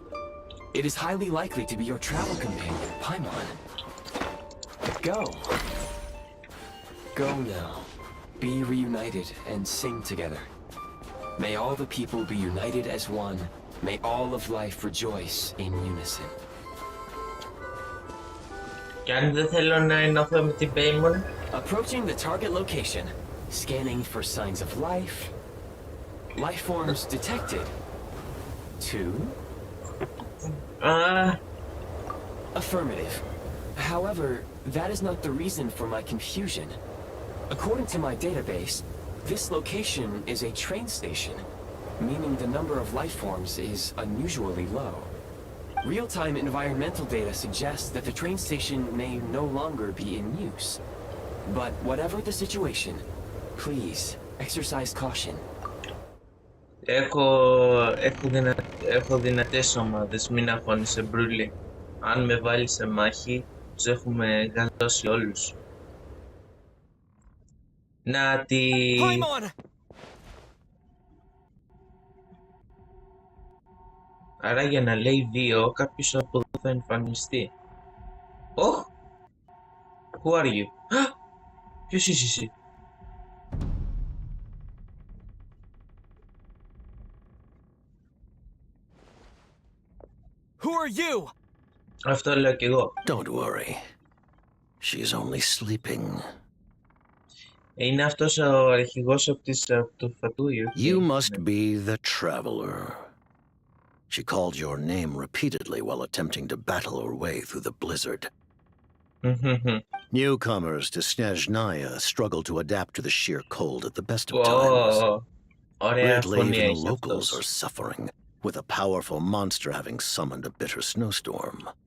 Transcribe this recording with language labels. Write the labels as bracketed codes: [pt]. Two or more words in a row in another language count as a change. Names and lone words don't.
[en] It is highly likely to be your travel companion, Paimon. Go. Go now. Be reunited and sing together. May all the people be united as one. May all of life rejoice in unison. [el] Και αν δεν θέλω να ενωθώ με την Paimon. [en] Approaching the target location. Scanning for signs of life. Life forms detected. 2. Affirmative. However, that is not the reason for my confusion. According to my database, this location is a train station, meaning the number of life forms is unusually low. Real-time environmental data suggests that the train station may no longer be in use. But whatever the situation, please exercise caution. [el] Έχω δυνατές ομάδες, μην αγχώνεσαι Μπρούλη. Αν με βάλεις σε μάχη, τους έχουμε γαλώσει όλους. Να τη... Άρα για να λέει 2, κάποιος από εδώ θα εμφανιστεί. [en] Oh! Who are you? [el] Ποιος είσαι εσύ? [en] Who are you? [el] Αυτό λέω κι εγώ. [en] Don't worry. She's only sleeping. [el] Είναι αυτός ο αρχηγός από το Φατούριο. [en] You must be the traveler. She called your name repeatedly while attempting to battle her way through the blizzard. Newcomers to Snezhnaya struggle to adapt to the sheer cold at the best of times. Weirdly, even the locals are suffering, with a powerful monster having summoned a bitter snowstorm.